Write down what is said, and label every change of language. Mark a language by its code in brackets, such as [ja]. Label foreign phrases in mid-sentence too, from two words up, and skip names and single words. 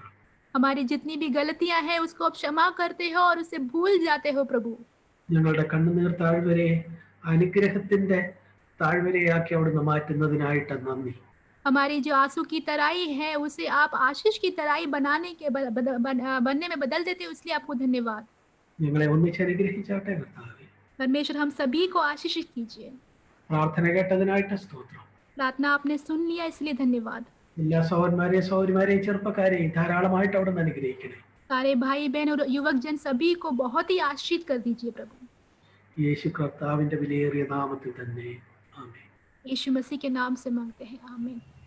[hi] हमारी जितनी भी गलतियां हैं उसको आप क्षमा करते हो और उसे भूल जाते हो प्रभु। [ml] ഞങ്ങളുടെ കണ്ണുനീർ താഴ്വരയെ അനുഗ്രഹത്തിന്റെ താഴ്വരയാക്കി അവിടുന്ന് മാറ്റുന്നതിനായിട്ട് നന്ദി. [hi] हमारी जो आंसू की तराई है उसे आप आशीष की तराई बनने में बदल देते हो, इसलिए आपको धन्यवाद। [ml] ഞങ്ങളെ ഒന്നിച്ച് അനുഗ്രഹിച്ചാട്ടെ കർത്താവെ. [hi] परमेश्वर हम सभी को आशीषित कीजिए। [ml] പ്രാർത്ഥന കേട്ടതിനായിട്ട് സ്തോത്രം. [hi] प्रार्थना आपने सुन लिया, इसलिए धन्यवाद। [ml] എല്ലാ സഹോദരന്മാരെയും സഹോദരിമാരെയും ചെറുപ്പക്കാരെയും ധാരാളമായിട്ട് അവിടുന്ന് അനുഗ്രഹിക്കണേ. [hi] सारे भाई बहन और युवक जन सभी को बहुत ही आशीषित कर दीजिए प्रभु। [ml] യേശു കർത്താവിന്റെ വിലയേറിയ നാമത്തിൽ തന്നെ ആമേൻ. [hi] यीशु मसीह के नाम से मांगते हैं, आमीन।